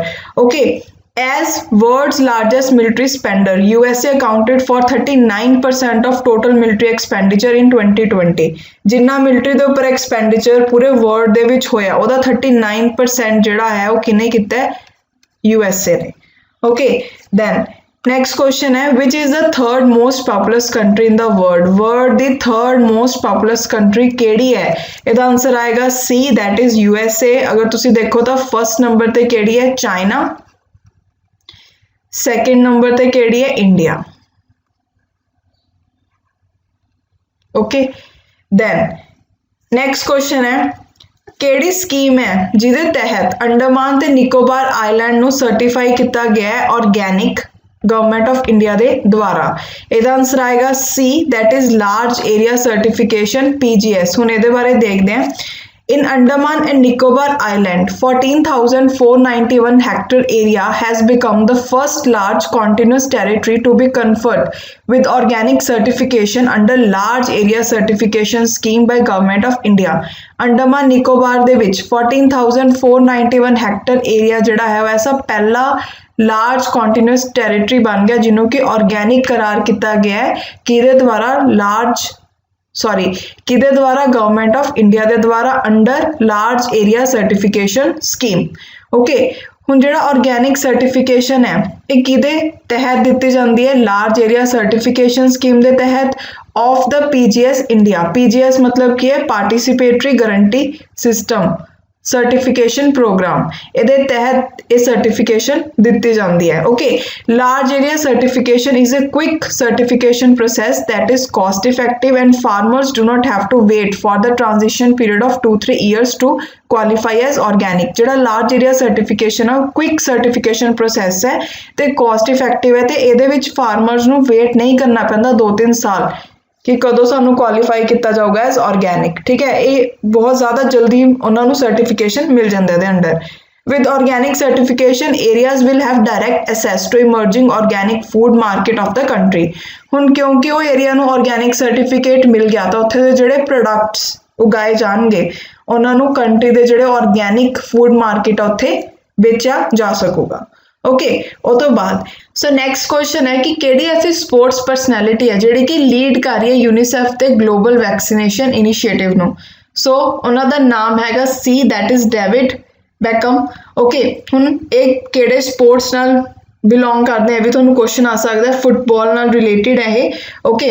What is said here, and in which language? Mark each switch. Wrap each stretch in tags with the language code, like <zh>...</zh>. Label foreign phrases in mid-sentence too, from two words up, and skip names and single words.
<en>Okay, as world's largest military spender USA accounted for 39% of total military expenditure in 2020.</en> <pa>ਜਿੰਨਾ ਮਿਲਟਰੀ ਦੇ ਉੱਪਰ ਐਕਸਪੈਂਡੀਚਰ ਪੂਰੇ ਵਰਲਡ ਦੇ ਵਿੱਚ ਹੋਇਆ ਉਹਦਾ 39% ਜਿਹੜਾ ਹੈ ਉਹ ਕਿਹਨੇ ਕੀਤਾ ਹੈ? USA ਨੇ।</pa> <en>Okay, then next question है, which is the third most populous country in the world?</en> <pa>ਵਰਲਡ ਦੀ</pa> <en>third most populous country</en> <pa>ਕਿਹੜੀ ਹੈ? ਇਹਦਾ ਆਂਸਰ ਆਏਗਾ C,</pa> <en>that is</en> <pa>USA। ਅਗਰ ਤੁਸੀਂ ਦੇਖੋ ਤਾਂ</pa> <en>first number</en> <pa>ਤੇ ਕਿਹੜੀ ਹੈ? चाइना।</pa> <en>second number</en> <pa>ਤੇ ਕਿਹੜੀ ਹੈ? इंडिया।</pa> <en>Okay, then next question है,</en> <pa>ਕਿਹੜੀ ਸਕੀਮ ਹੈ ਜਿਹਦੇ ਤਹਿਤ ਅੰਡਮਾਨ ਤੇ ਨਿਕੋਬਾਰ ਆਈਲੈਂਡ ਨੂੰ ਸਰਟੀਫਾਈ ਕੀਤਾ ਗਿਆ ਹੈ ਆਰਗੈਨਿਕ</pa> <en>Government of India</en> <pa>ਦੇ ਦੁਆਰਾ? ਇਹਦਾ ਆਨਸਰ ਆਏਗਾ C,</pa> <en>that is large area certification PGS।</en> <pa>ਹੁਣ ਇਹਦੇ ਬਾਰੇ ਦੇਖਦੇ ਹਾਂ।</pa> <en>In Andaman and Nicobar Island, 14,491 hectare area has become the first large continuous territory to be conferred with organic certification under large area certification scheme by Government of India।</en> <pa>अंडमान निकोबार ਦੇ ਵਿੱਚ 14,491</pa> <en>hectare area</en> <pa>ਜਿਹੜਾ ਹੈ ਉਹ ਐਸਾ ਪਹਿਲਾ</pa> <en>large continuous territory</en> <pa>ਬਣ ਗਿਆ ਜਿਹਨੂੰ ਕਿ ਆਰਗੈਨਿਕ ਕਰਾਰ ਕੀਤਾ ਗਿਆ ਹੈ ਕਿਹਦੇ ਦੁਆਰਾ</pa> <en>Government of India</en> <pa>ਦੇ ਦੁਆਰਾ</pa> <en>under large area certification scheme.</en> <pa>ਓਕੇ, ਹੁਣ ਜਿਹੜਾ</pa> <en>organic certification</en> <pa>ਹੈ ਇਹ ਕਿਹਦੇ ਤਹਿਤ ਦਿੱਤੀ ਜਾਂਦੀ ਹੈ?</pa> <en>large area certification scheme</en> <pa>ਦੇ ਤਹਿਤ</pa> <en>of the PGS India.</en> <pa>PGS ਮਤਲਬ ਕੀ ਹੈ?</pa> <en>participatory guarantee system certification programme.</en> <pa>ਇਹਦੇ ਤਹਿਤ ਇਹ ਸਰਟੀਫਿਕੇਸ਼ਨ ਦਿੱਤੀ ਜਾਂਦੀ ਹੈ।</pa> <en>Okay, large area certification is a quick certification process that is cost effective and farmers do not have to wait for the transition period of 2-3 years to qualify as organic।</en> <pa>ਜਿਹੜਾ</pa> <en>large area certification a quick certification process</en> <pa>ਹੈ ਤੇ</pa> <en>cost effective</en> <pa>ਹੈ ਤੇ ਇਹਦੇ ਵਿੱਚ ਫਾਰਮਰਸ ਨੂੰ ਵੇਟ ਨਹੀਂ ਕਰਨਾ ਪੈਂਦਾ 2-3 ਸਾਲ ਕਿ ਕਦੋਂ ਸਾਨੂੰ ਕੁਆਲੀਫਾਈ ਕੀਤਾ ਜਾਊਗਾ</pa> <en>as organic.</en> <pa>ਠੀਕ ਹੈ, ਇਹ ਬਹੁਤ ਜ਼ਿਆਦਾ ਜਲਦੀ ਉਹਨਾਂ ਨੂੰ ਸਰਟੀਫਿਕੇਸ਼ਨ ਮਿਲ ਜਾਂਦਾ ਇਹਦੇ ਅੰਡਰ।</pa> <en>With organic certification, areas will have direct access to emerging organic food market of the country।</en> <pa>ਹੁਣ ਕਿਉਂਕਿ ਉਹ ਏਰੀਆ ਨੂੰ</pa> <en>organic certificate</en> <pa>ਮਿਲ ਗਿਆ ਤਾਂ ਉੱਥੇ ਦੇ ਜਿਹੜੇ ਪ੍ਰੋਡਕਟਸ ਉਗਾਏ ਜਾਣਗੇ ਉਹਨਾਂ ਨੂੰ ਕੰਟਰੀ ਦੇ ਜਿਹੜੇ</pa> <en>organic food market</en> <pa>ਆ ਉੱਥੇ ਵੇਚਿਆ ਜਾ ਸਕੂਗਾ। ओके ਉਹ ਤੋਂ ਬਾਅਦ</pa> <en>so next question</en> <pa>ਹੈ ਕਿ ਕਿਹੜੀ ਐਸੀ</pa> <en>sports personality</en> <pa>ਹੈ ਜਿਹੜੀ ਕਿ ਲੀਡ ਕਰ ਰਹੀ ਹੈ ਯੂਨੀਸੈਫ ਤੇ</pa> <en>global vaccination initiative</en> <pa>ਨੂੰ ਸੋ ਉਹਨਾਂ ਦਾ ਨਾਮ ਹੈਗਾ</pa> <en>C that is</en> <pa>ਡੇਵਿਡ ਬੈਕਮ ਓਕੇ ਹੁਣ ਇਹ ਕਿਹੜੇ ਸਪੋਰਟਸ ਨਾਲ ਬਿਲੋਂਗ ਕਰਦੇ ਆ ਵੀ ਤੁਹਾਨੂੰ ਕੁਐਸਚਨ ਆ ਸਕਦਾ ਫੁੱਟਬਾਲ ਨਾਲ ਰਿਲੇਟਡ ਹੈ ਇਹ ਓਕੇ</pa>